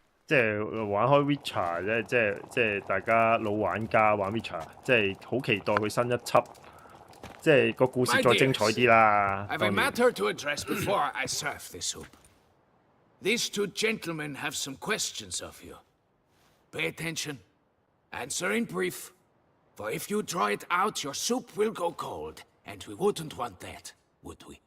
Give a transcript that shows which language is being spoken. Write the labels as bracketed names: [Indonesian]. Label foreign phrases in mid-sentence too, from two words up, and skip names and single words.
[Cantonese] 即係玩開 Witcher 咧，即係大家老玩家玩 Witcher， 即係好期待佢新一輯，即係個故事再精彩啲啦。 [English] I have a matter to address before I serve this soup. These two gentlemen have some questions of you. Pay attention. Answer in brief. For if you draw it out, your soup will go cold, and we wouldn't want that, would we?